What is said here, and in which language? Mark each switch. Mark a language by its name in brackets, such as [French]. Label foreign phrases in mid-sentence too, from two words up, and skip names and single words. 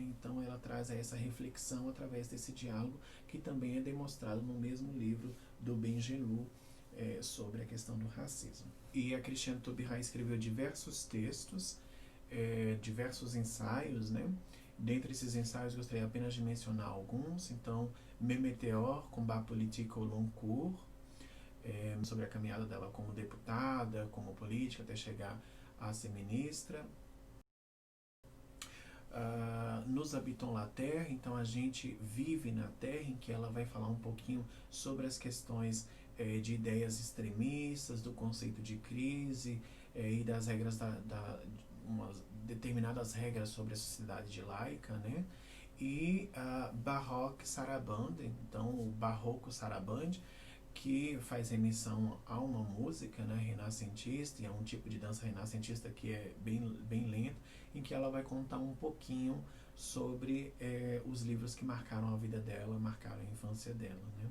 [Portuguese] Então ela traz essa reflexão através desse diálogo, que também é demonstrado no mesmo livro do Ben Janlou, sobre a questão do racismo. E a Christiane Taubira escreveu diversos textos, diversos ensaios, né? Dentre esses ensaios, gostaria apenas de mencionar alguns. Então, Mes Météores, Combat politique au long cours, sobre a caminhada dela como deputada, como política, até chegar a ser ministra. Nous habitons la Terre, então a gente vive na Terra, em que ela vai falar um pouquinho sobre as questões de ideias extremistas, do conceito de crise, e das regras umas determinadas regras sobre a sociedade de laica, né? E Baroque Sarabande, então o Barroco Sarabande, que faz remissão a uma música, né, renascentista, e é um tipo de dança renascentista que é bem lento, em que ela vai contar um pouquinho sobre os livros que marcaram a vida dela, marcaram a infância dela, né?